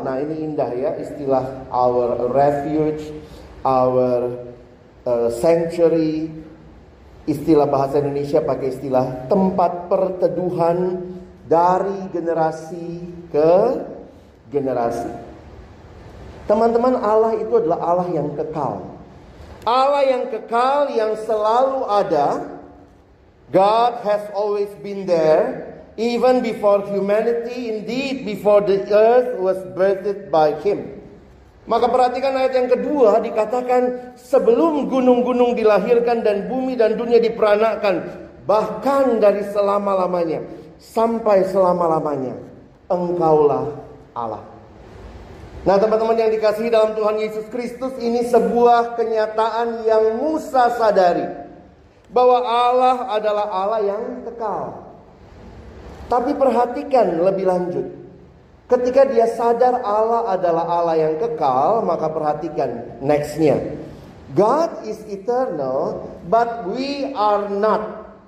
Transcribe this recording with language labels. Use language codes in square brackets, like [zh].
[id] Nah, ini indah ya, istilah our refuge, our sanctuary. Istilah bahasa Indonesia pakai istilah tempat perteduhan dari generasi ke generasi. Teman-teman, Allah itu adalah Allah yang kekal. Allah yang kekal, yang selalu ada. [en] God has always been there. Even before humanity, indeed before the earth was birthed by Him. [id] Maka perhatikan ayat yang kedua, dikatakan sebelum gunung-gunung dilahirkan dan bumi dan dunia diperanakan, bahkan dari selama-lamanya sampai selama-lamanya, Engkaulah Allah. Nah, teman-teman yang dikasihi dalam Tuhan Yesus Kristus, ini sebuah kenyataan yang Musa sadari, bahwa Allah adalah Allah yang kekal. Tapi perhatikan lebih lanjut. Ketika dia sadar Allah adalah Allah yang kekal, maka perhatikan nextnya. [en] God is eternal, but we are not.